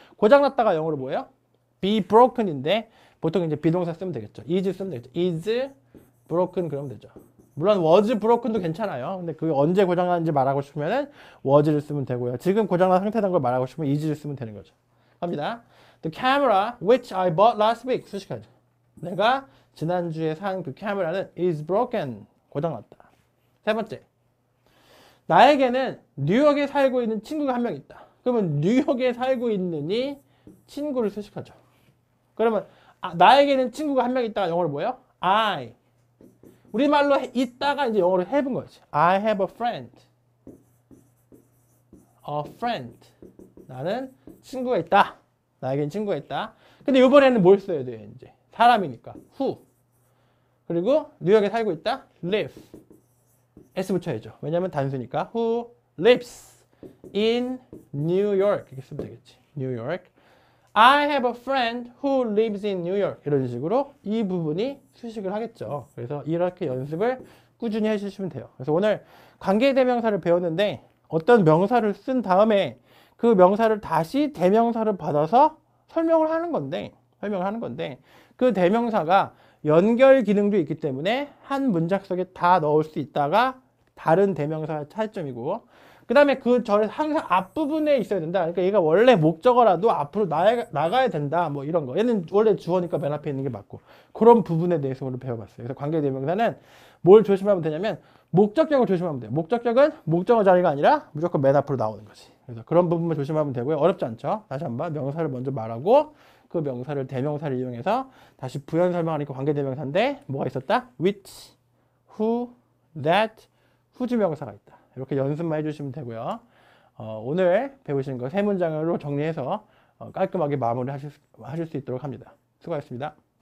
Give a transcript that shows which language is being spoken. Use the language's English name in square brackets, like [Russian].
[Korean] 고장났다가 영어로 뭐예요? be broken인데 보통 이제 비동사 쓰면 되겠죠. is 쓰면 되겠죠. [English] is broken [Korean] 그러면 되죠. 물론 was broken도 괜찮아요. 근데 그게 언제 고장났는지 말하고 싶으면은 was를 쓰면 되고요. 지금 고장난 상태라는 걸 말하고 싶으면 is를 쓰면 되는 거죠. 갑니다. [English] The camera which I bought last week [Korean] 수식하죠. 내가 지난주에 산 그 카메라는 [English] is broken. [Korean] 고장났다. 세 번째. 나에게는 뉴욕에 살고 있는 친구가 한 명 있다. 그러면 뉴욕에 살고 있느니 친구를 수식하죠. 그러면 나에게는 친구가 한 명 있다가 영어로 뭐예요? I. 우리말로 있다가 이제 영어로 have인 거지. [English] I have a friend. [Korean] a friend. 나는 친구가 있다. 나에겐 친구가 있다. 근데 이번에는 뭘 써야 돼요, 이제? 사람이니까. who. 그리고 뉴욕에 살고 있다. live. s 붙여야죠. 왜냐면 단수니까. [English] who lives in New York. [Korean] 이렇게 쓰면 되겠지. [English] New York. I have a friend who lives in New York. [Korean] 이런 식으로 이 부분이 수식을 하겠죠. 그래서 이렇게 연습을 꾸준히 해주시면 돼요. 그래서 오늘 관계대명사를 배웠는데 어떤 명사를 쓴 다음에 그 명사를 다시 대명사를 받아서 설명을 하는 건데 그 대명사가 연결 기능도 있기 때문에 한 문장 속에 다 넣을 수 있다가 다른 대명사의 차이점이고 그 다음에 그 절에 항상 앞부분에 있어야 된다. 그러니까 얘가 원래 목적어라도 앞으로 나가야 된다. 뭐 이런 거. 얘는 원래 주어니까 맨 앞에 있는 게 맞고 그런 부분에 대해서 오늘 배워봤어요. 그래서 관계대명사는 뭘 조심하면 되냐면 목적격을 조심하면 돼요. 목적격은 목적어 자리가 아니라 무조건 맨 앞으로 나오는 거지. 그래서 그런 부분만 조심하면 되고요. 어렵지 않죠? 다시 한번 명사를 먼저 말하고 그 명사를 대명사를 이용해서 다시 부연 설명하니까 관계대명사인데 뭐가 있었다? which, who, that, whose 명사가 있다. 이렇게 연습만 해주시면 되고요. 오늘 배우신 거 세 문장으로 정리해서 깔끔하게 마무리 하실 수 있도록 합니다. 수고하셨습니다.